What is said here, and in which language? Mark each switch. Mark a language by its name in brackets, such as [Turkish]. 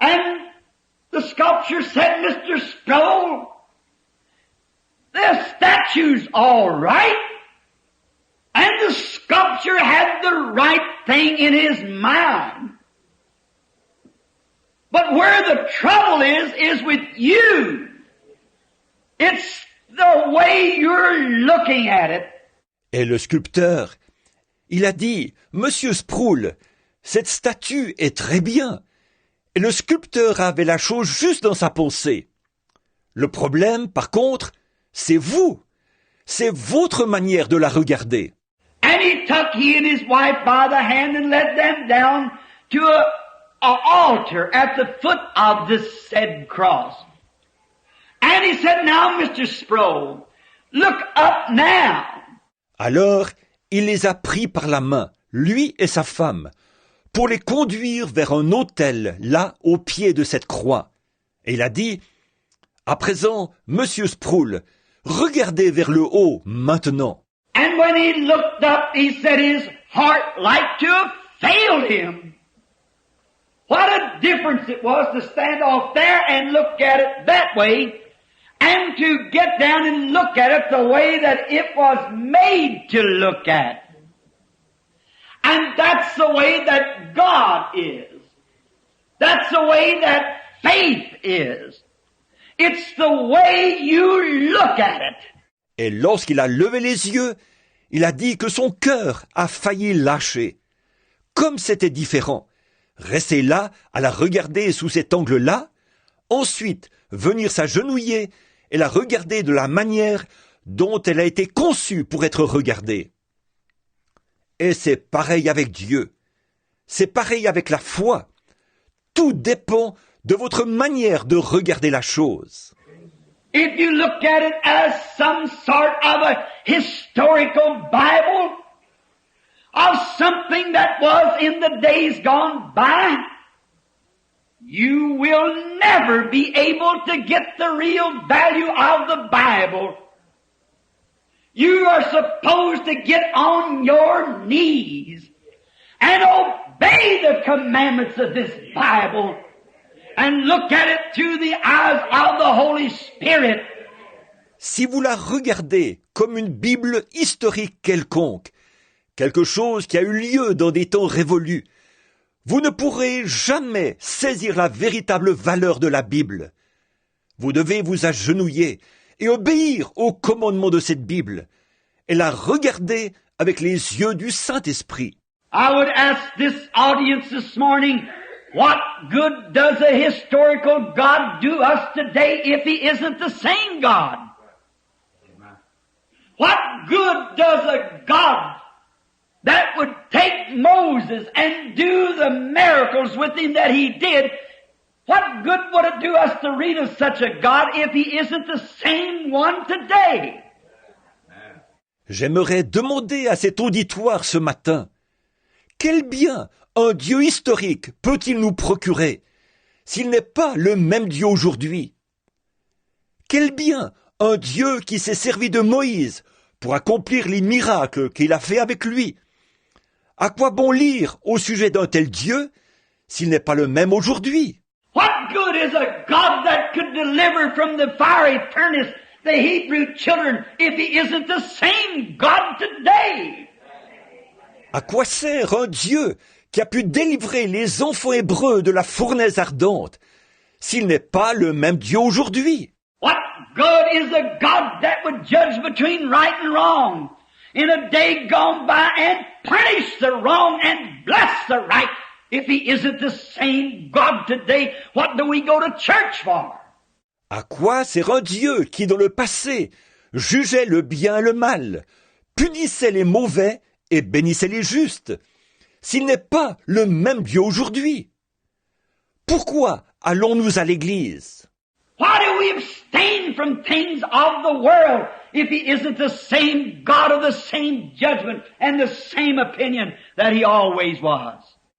[English] And the sculpture said, "Mr. Sproul, the statue's all right." And the sculptor had the right thing in his mind. But where the trouble is with you. It's the way you're looking at it. [French] Et le sculpteur, il a dit « Monsieur Sproul, cette statue est très bien. » Et le sculpteur avait la chose juste dans sa pensée. Le problème, par contre, c'est vous. C'est votre manière de la regarder. [English] And he and his wife by the hand and led them down to a altar at the foot of this said cross. And he said, "Now, Mr. Sproul, look up now." [French] Alors, il les a pris par la main, lui et sa femme, pour les conduire vers un autel, là, au pied de cette croix. Et il a dit, « À présent, Monsieur Sproul, regardez vers le haut maintenant. » [English] And when he looked up, he said his heart like to have failed him. What a difference it was to stand off there and look at it that way, and to get down and look at it the way that it was made to look at. And that's the way that God is. That's the way that faith is. It's the way you look at it. [French] Et lorsqu'il a levé les yeux, il a dit que son cœur a failli lâcher. Comme c'était différent, rester là, à la regarder sous cet angle-là, ensuite venir s'agenouiller et la regarder de la manière dont elle a été conçue pour être regardée. Et c'est pareil avec Dieu. C'est pareil avec la foi. Tout dépend de votre manière de regarder la chose. [English] If you look at it as some sort of a historical Bible, of something that was in the days gone by, you will never be able to get the real value of the Bible. You are supposed to get on your knees and obey the commandments of this Bible and look at it through the eyes of the Holy Spirit. [French] Si vous la regardez comme une Bible historique quelconque, quelque chose qui a eu lieu dans des temps révolus, vous ne pourrez jamais saisir la véritable valeur de la Bible. Vous devez vous agenouiller et obéir aux commandements de cette Bible et la regarder avec les yeux du Saint-Esprit. [English] I would ask this audience this morning, what good does a historical God do us today if He isn't the same God? What good does a God that would take Moses and do the miracles with him that he did, what good would it do us to read of such a God if he isn't the same one today? [French] J'aimerais demander à cet auditoire ce matin, quel bien un Dieu historique peut-il nous procurer s'il n'est pas le même Dieu aujourd'hui? Quel bien un Dieu qui s'est servi de Moïse pour accomplir les miracles qu'il a fait avec lui? À quoi bon lire au sujet d'un tel Dieu s'il n'est pas le même aujourd'hui? [English] What good is a God that could deliver from the fiery furnace the Hebrew children if he isn't the same God today? [French] À quoi sert un Dieu qui a pu délivrer les enfants hébreux de la fournaise ardente s'il n'est pas le même Dieu aujourd'hui? [English] What good is a God that would judge between right and wrong in a day gone by and punish the wrong and bless the right? If he isn't the same God today, what do we go to church for? [French] À quoi sert un Dieu qui, dans le passé, jugeait le bien et le mal, punissait les mauvais et bénissait les justes, s'il n'est pas le même Dieu aujourd'hui? Pourquoi allons-nous à l'église? [English] Why do we abstain from things of the world if he isn't the same God of the same judgment and the same opinion that he always was?